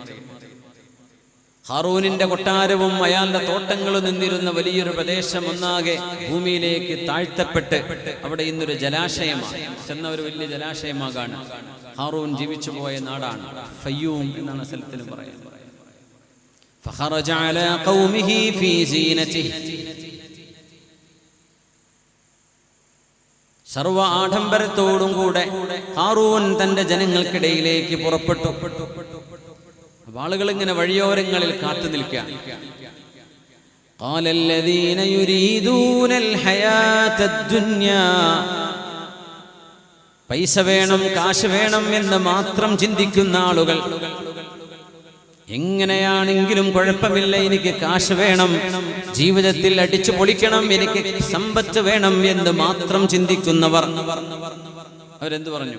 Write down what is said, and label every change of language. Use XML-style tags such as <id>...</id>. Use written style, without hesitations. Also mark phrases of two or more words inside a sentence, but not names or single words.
<ml>ഹാറൂനിന്റെ കൊട്ടാരവും അയാളുടെ തോട്ടങ്ങളും നിന്നിരുന്ന വലിയൊരു പ്രദേശം ഒന്നാകെ ഭൂമിയിലേക്ക് താഴ്ത്തപ്പെട്ട് അവിടെ ഇന്നൊരു ജലാശയമാണ്. ചെന്ന ഒരു വലിയ ജലാശയമാകാണ്. ഹാറൂൻ ജീവിച്ചു പോയ നാടാണ് ഫയ്യൂം എന്നാണ് സ്ഥലത്തിന് പറയുന്നത്.</ml> <ar>فخرج على قومه في زينته.</ar> <ml>സർവ ആഡംബരത്തോടും കൂടെ ഹാറൂൻ തന്റെ ജനങ്ങൾക്കിടയിലേക്ക് പുറപ്പെട്ടു. ആളുകൾ ഇങ്ങനെ വഴിയോരങ്ങളിൽ കാത്തു നിൽക്കുക.</ml> <ar>قال الذين يريدون الحياة الدنيا.</ar> <ml>പൈസ വേണം, കാശ് വേണം എന്ന് മാത്രം ചിന്തിക്കുന്ന ആളുകൾ. എങ്ങനെയാണെങ്കിലും കുഴപ്പമില്ല, എനിക്ക് കാശ് വേണം, ജീവിതത്തിൽ അടിച്ചു പൊളിക്കണം, എനിക്ക് സമ്പത്ത് വേണം എന്ന് മാത്രം ചിന്തിക്കുന്നവർ അവരെന്ത് പറഞ്ഞു?</ml>